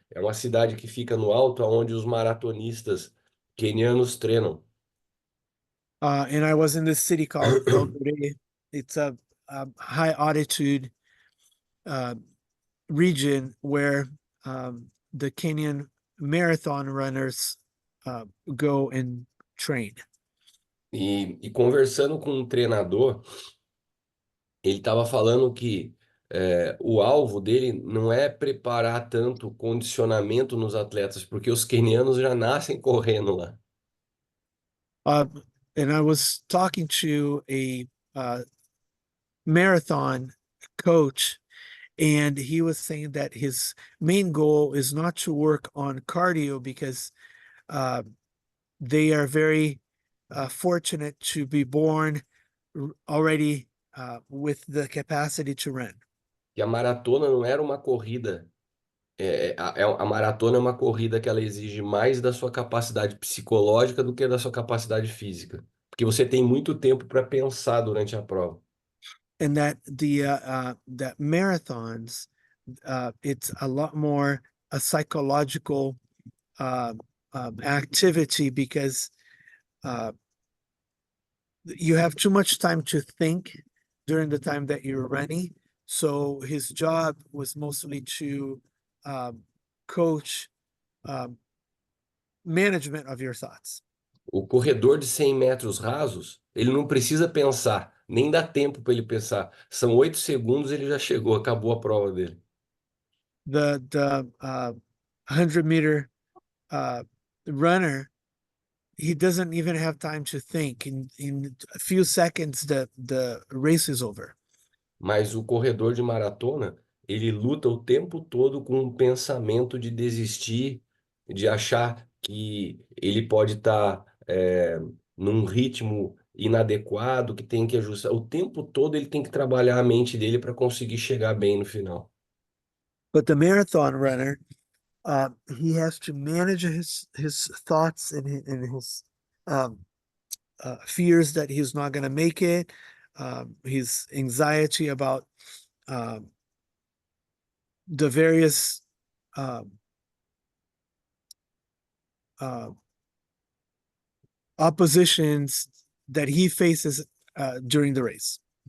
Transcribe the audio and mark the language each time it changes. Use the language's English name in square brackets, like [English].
[Portuguese] É uma cidade que fica no alto, onde os maratonistas quenianos treinam. [English] And I was in this city called El Doré. It's a high altitude uh, region where the Kenyan marathon runners go and train. [Portuguese] E conversando com um treinador, ele estava falando que o alvo dele não é preparar tanto condicionamento nos atletas, porque os quenianos já nascem correndo lá. [English] Uh, and I was talking to a marathon coach, and he was saying that his main goal is not to work on cardio because they are very fortunate to be born already with the capacity to run. [Portuguese] E a maratona não era uma corrida. A maratona é uma corrida que ela exige mais da sua capacidade psicológica do que da sua capacidade física. Porque você tem muito tempo para pensar durante a prova. [English] And that that marathons, it's a lot more a psychological activity because you have too much time to think during the time that you're running. So his job was mostly to coach management of your thoughts. [Portuguese] O corredor de 100 metros rasos, ele não precisa pensar, nem dá tempo para ele pensar. São 8 segundos, ele já chegou, acabou a prova dele. [English] The 100-meter runner, he doesn't even have time to think. In a few seconds, the race is over. [Portuguese] Mas o corredor de maratona, ele luta o tempo todo com um pensamento de desistir, de achar que ele pode estar num ritmo inadequado, que tem que ajustar. O tempo todo ele tem que trabalhar a mente dele para conseguir chegar bem no final. [English] But the marathon runner, he has to manage his thoughts and his fears that he's not going to make it, his anxiety about the various oppositions that he faces during the race.